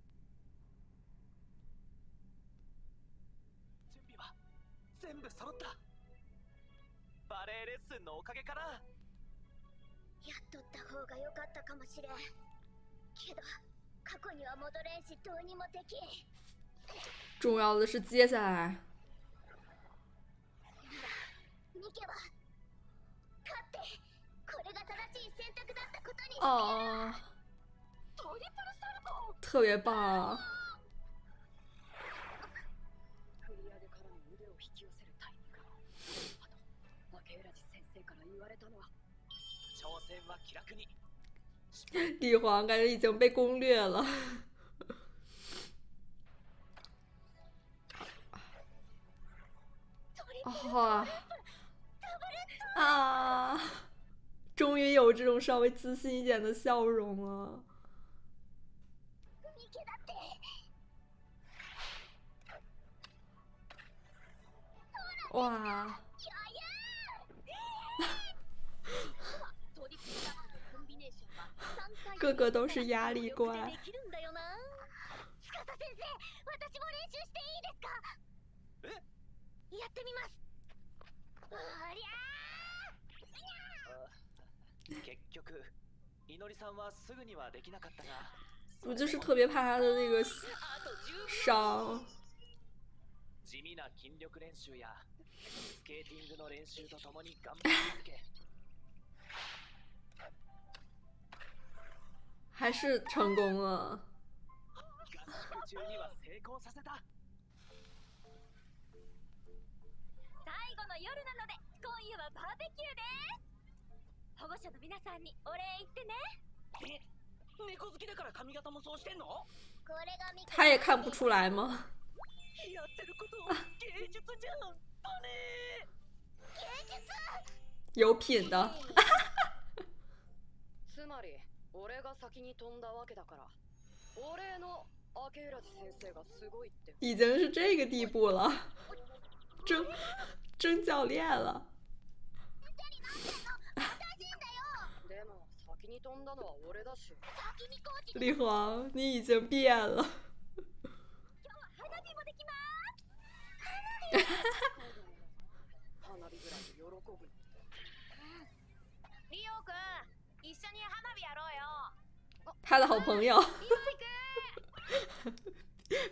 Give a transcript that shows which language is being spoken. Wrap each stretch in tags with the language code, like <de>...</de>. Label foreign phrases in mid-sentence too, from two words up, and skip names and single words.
<ja>準備は全部揃った。バレエレッスンのおかげかな。やっとった方が良かったかもしれんけど、過去には戻れんしどうにもできん。</ja> <zh>重要的是接下来。</zh> <ja>ニケは勝ってこれが正しい選択だったことにして</ja> <zh>哦，</zh> <ja>トリプルサルコー。</ja> <zh>特别棒！</zh> <ja>振り上げからの腕を引き寄せるタイミング。あと負け浦地先生から言われたのは、挑戦は気楽に。</ja> <zh>帝皇感觉已经被攻略了。哇啊！终于有这种稍微自信一点的笑容了。</zh> <ja>ニケだって</ja> <zh>哇！</zh> <ja>トリプルダブルのコンビネーションは3 回</ja> <zh>个个都是压力怪</zh> <ja>できるんだよな。司先生、私も練習していいですか？やってみます。ありゃ結局いのりさんはすぐにはできなかったが、</ja> <zh>我就是特别怕他的那个</zh> <ja>あと10</ja> <zh>伤。</zh> <ja>地味な筋力練習やスケーティングの練習とともに頑張り続け、</ja> <zh>还是成功了。</zh> <ja>合宿中には成功させた。最後の夜なので今夜はバーベキューです。保護者の皆さんにお礼言ってね。え、猫好きだから髪型もそうしてんの？これがミケ</ja> <zh>他也看不出来吗？</zh> <ja>やってること芸術じゃん。バネ芸術。</ja> <zh>有品的。</zh> <ja>つまり俺が先に飛んだわけだから、俺の明浦地先生がすごいって。</ja> <zh>已经是这个地步了，争教练了。</zh> <ja>でも先に飛んだのは俺だし。先にコーチ。</ja> <zh>丽皇，你已经变了。</zh> <ja>今日は花火もできます。花火ぐらいで喜ぶ。リオくん、一緒に花火やろうよ。</ja> <zh>他的好朋友。</zh> <ja>リオくん。</ja>